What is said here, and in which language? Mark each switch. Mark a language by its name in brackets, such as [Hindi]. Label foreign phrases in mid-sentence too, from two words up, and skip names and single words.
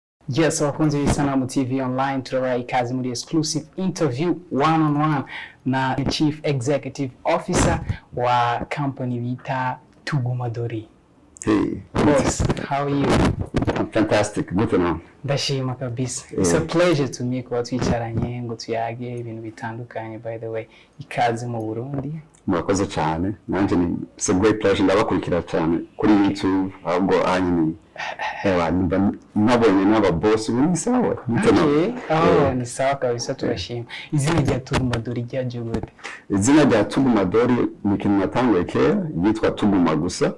[Rundi] Yes, abakunzi b'Isanamu TV online turabaha ikaze muri [English] exclusive interview one on one [Rundi] na [English] Chief Executive Officer [Rundi] wa company bita Tuguma Dori. [English] Hey, Boss, how are you? I'm fantastic. Good to know. [Rundi] Ndashima kabisa. [English] It's a pleasure to meet [Rundi] kuba twicaranye ngo tuyage ibintu bitandukanye. [English] By the way, [Rundi] ikaze mu Burundi. Murakoze cyane. Nanje ni [English] it's a great pleasure [Rundi] ndabakurikira cyane kuri YouTube ahubwo anyine. Nabonye n'aba boss ni sawa. Okay. Ni [Swahili] sawa kabisa [Rundi] turashima. Izina rya Tuguma Dori ryaje gute? Izina rya Tuguma Dori ni ikintu natanguye kera yitwa Tuguma gusa.